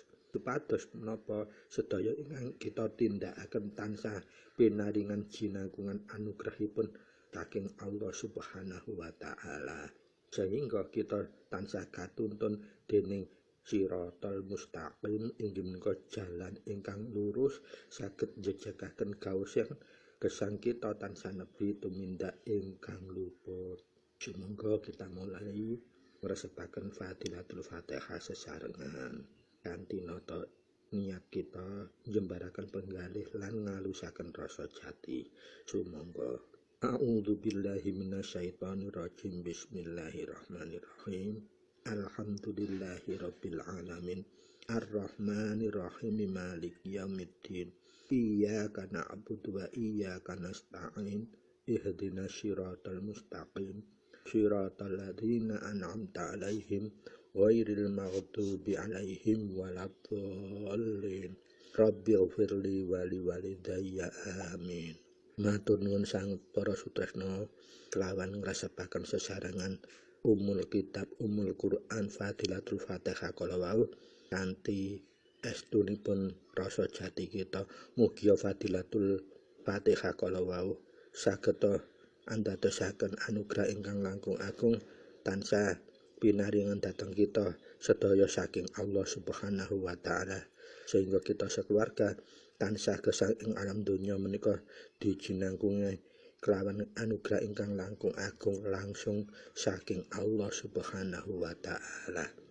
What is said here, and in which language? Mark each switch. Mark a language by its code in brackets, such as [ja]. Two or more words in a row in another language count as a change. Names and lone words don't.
[jv] Supados menapa sedaya ingkang kita tindakaken tansah pinaringan jinangkungan anugrahipun saking Allah [ar] سبحانه وتعالى, [jv] sehingga kita tansah katuntun dening [ar] الصراط المستقيم [jv] inggih menika jalan ingkang lurus saged njejegaken gawusan gesang kita tansah nebi tumindak ingkang luput. Sumangga kita mulai ngresepaken [ar] فضيلة الفاتحة [jv] sesarengan kanthi nata niat kita njembaraken penggalih lan ngalusaken rasa jati. [ar] Sumangga أعوذ بالله من الشيطان الرجيم. بسم الله الرحمن الرحيم. الحمد لله رب العالمين. الرحمن الرحيم. مالك يوم الدين. إياك نعبد وإياك نستعين. اهدنا الصراط المستقيم. صراط الذين أنعمت عليهم غير المغضوب عليهم ولا الضالين. رب اغفر لي ولوالدي آمين. [jv] Matur nuwun sang para sutresna kelawan ngresepaken sesarengan [ar] أم الكتاب، أم القرآن، فضيلة الفاتحة [jv] kala wau kanthi estunipun rasa jati kita, mugia [ar] فضيلة الفاتحة [jv] kala wau saged andadosaken anugrah ingkang langkung agung tansah pinaringan dhateng kita sedaya saking Allah [ar] سبحانه وتعالى, [jv] sehingga kita sekeluarga tansah gesang ing alam donya menika dijinangkungi kelawan anugrah ingkang langkung agung langsung saking Allah [ar] سبحانه وتعالى.